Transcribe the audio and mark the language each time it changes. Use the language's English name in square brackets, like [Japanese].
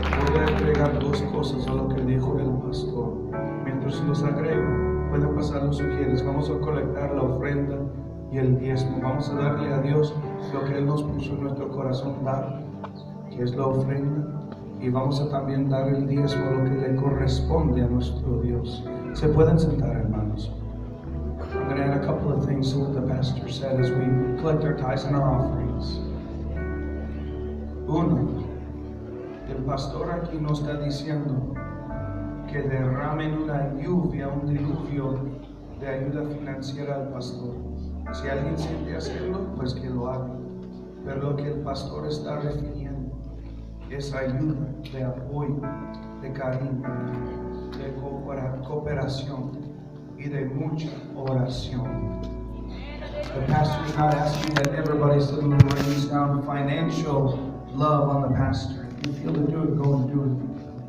[Spanish] Voy a agregar dos cosas a lo que dijo el pastor. Mientras los agrego, pueden pasar los sugieres. Vamos a colectar la ofrenda y el diezmo. Vamos a darle a Dios lo que Él nos puso en nuestro corazón dar, que es la ofrenda. Y vamos a también dar el diezmo, lo que le corresponde a nuestro Dios. Se pueden sentar, hermanos. [English] I'm going to add a couple of things to what the pastor said as we collect our tithes and our offerings. [Spanish] Uno, el pastor aquí nos está diciendo que derramen una lluvia, un diluvio de ayuda financiera al pastor. Si alguien siente hacerlo, pues que lo haga. Pero lo que el pastor está refiriendo es ayuda, de apoyo, de cariño, de cooperación y de mucha oración. [English] The pastor is not asking that everybody suddenly rains down financial love on the pastor. If you feel to do it, go and do it.